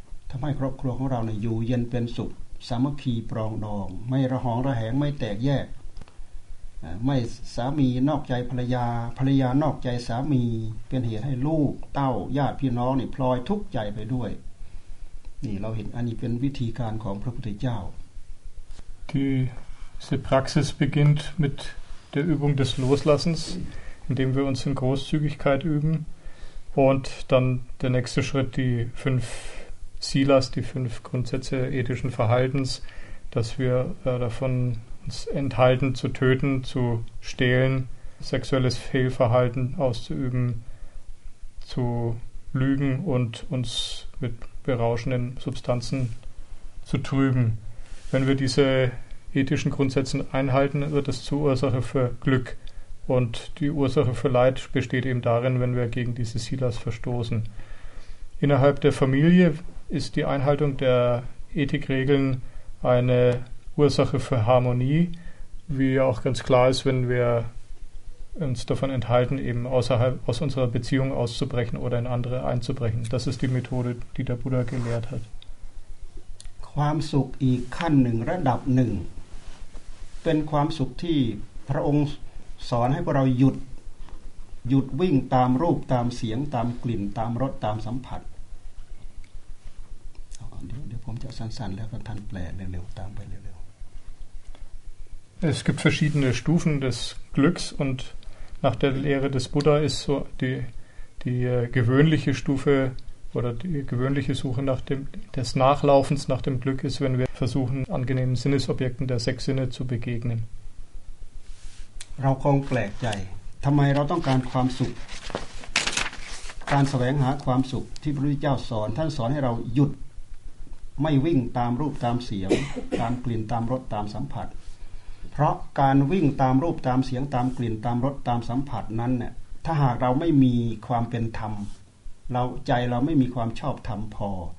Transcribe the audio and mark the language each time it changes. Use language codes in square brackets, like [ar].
[th] ทำให้ครอบครัวของเราเนี่ยอยู่เย็นเป็นสุขสามัคคีปรองดองไม่ระหองระแหงไม่แตกแยกไม่สามีนอกใจภรรยาภรรยานอกใจสามีเป็นเหตุให้ลูกเต้าญาติพี่น้องนี่พลอยทุกข์ใจไปด้วยนี่เราเห็นอันนี้เป็นวิธีการของพระพุทธเจ้า [de] Diese Praxis beginnt mit der Übung des Loslassens, indem wir uns in Großzügigkeit üben und dann der nächste Schritt die 5 Silas, die 5 Grundsätze ethischen Verhaltens, dass wir davon uns enthalten zu töten, zu stehlen, sexuelles Fehlverhalten auszuüben, zu lügen und uns mit berauschenden Substanzen zu trüben. Wenn wir diese ethischen Grundsätze einhalten, wird es zur Ursache für Glück. Und die Ursache für Leid besteht eben darin, wenn wir gegen diese Silas verstoßen. Innerhalb der Familie ist die Einhaltung der Ethikregeln eine Ursache für Harmonie, wie auch ganz klar ist, wenn wir uns davon enthalten, eben außerhalb aus unserer Beziehung auszubrechen oder in andere einzubrechen. Das ist die Methode, die der Buddha gelehrt hat. [th] ความสุขอีกขั้นหนึ่งระดับหนึ่งเป็นความสุขที่พระองค์สอนให้พวกเราหยุดวิ่งตามรูปตามเสียงตามกลิ่นตามรสตามสัมผัสเดี๋ยวผมจะสั้นๆแล้วก็ท่านแปลเร็วๆตามไปเร็ว [de] ๆ Es gibt verschiedene Stufen des Glücks und nach der Lehre des Buddha ist so die gewöhnliche Stufeoder die gewöhnliche Suche nach des Nachlaufens nach dem Glück ist, wenn wir versuchen, angenehmen Sinnesobjekten der 6 Sinne zu begegnen. [th] เราคงแปลกใจทำไมเราต้องการความสุขการแสวงหาความสุขที่พระพุทธเจ้าสอนท่านสอนให้เราหยุดไม่วิ่งตามรูปตามเสียงตามกลิ่นตามรสตามสัมผัสเพราะการวิ่งตามรูปตามเสียงตามกลิ่นตามรสตามสัมผัสนั้นเนี่ยถ้าหากเราไม่มีความเป็นธรรมเราใจเราไม่มีความชอบธรรมพ อ